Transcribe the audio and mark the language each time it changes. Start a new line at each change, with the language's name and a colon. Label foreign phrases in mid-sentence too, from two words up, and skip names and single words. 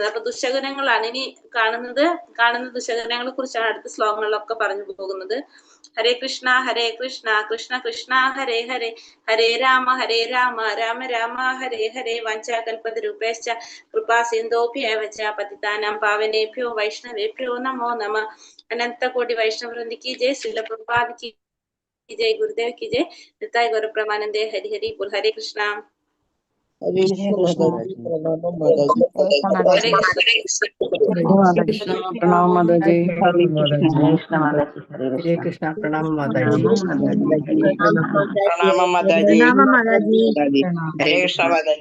Malayalam: അപ്പൊ ദുശകുനങ്ങളാണ് ഇനി കാണുന്ന ദുശകുനങ്ങളെ കുറിച്ചാണ് അടുത്ത ശ്ലോകങ്ങളിലൊക്കെ പറഞ്ഞു പോകുന്നത്.
Sanskrit: ഹരേ കൃഷ്ണ കൃഷ്ണ കൃഷ്ണ ഹരേ ഹരേ, ഹരേ രാമ രാമ രാമ ഹരേ ഹരേ, വാഞ്ചാകൽപതരൂപേശ്ച കൃപാ സിന്ധോഭ്യേവ ച പതിതാനാം പാവനേഭ്യോ വൈഷ്ണവേഭ്യോ നമോ നമ.
Hindi: अनंतकोटि वैष्णववृंद की जय. श्रील प्रभुपाद की जय, गुरुदेव की जय, निताय गौर प्रमानंदे, हरि हरि बोल। हरे कृष्णा। हरे कृष्ण। प्रणाम माताजी। हरे कृष्ण प्रणाम माताजी। प्रणाम माताजी. हरे कृष्ण माताजी.